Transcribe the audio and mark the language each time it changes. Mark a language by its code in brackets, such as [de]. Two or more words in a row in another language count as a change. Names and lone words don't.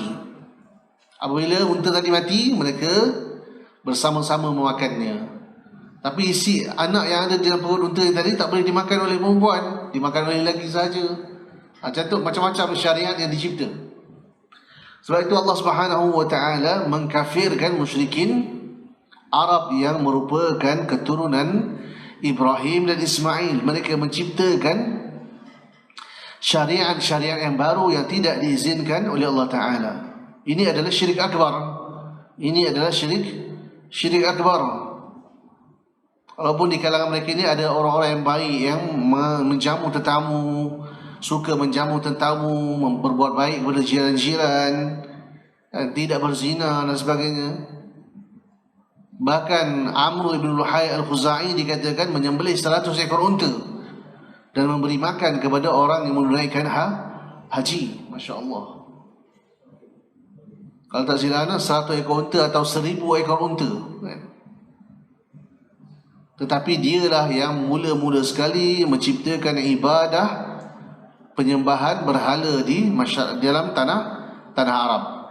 [ms] Apabila unta tadi mati, mereka bersama-sama memakannya. Tapi si anak yang ada di dalam perut unta tadi tak boleh dimakan oleh perempuan, dimakan oleh lelaki saja. Macam tu, macam-macam syariat yang dicipta. Sebab itu Allah [ar] سبحانه وتعالى [ms] mengkafirkan musyrikin Arab yang merupakan keturunan Ibrahim dan Ismail. Mereka menciptakan syariat-syariat yang baru yang tidak diizinkan oleh [ar] الله تعالى. [ms] Ini adalah syirik akbar. Ini adalah syirik akbar. Walaupun di kalangan mereka ini ada orang-orang yang baik, yang menjamu tetamu, suka menjamu tetamu, berbuat baik kepada jiran-jiran, tidak berzina dan sebagainya. Bahkan Amr ibn Luhai al-Khuzai dikatakan menyembelih 100 ekor unta dan memberi makan kepada orang yang menunaikan haji. [ar] ما شاء الله. [ms] Kalau tak silap 100 ekor unta atau 1000 ekor unta. Tetapi dialah yang mula-mula sekali menciptakan ibadah penyembahan berhala di dalam tanah Arab.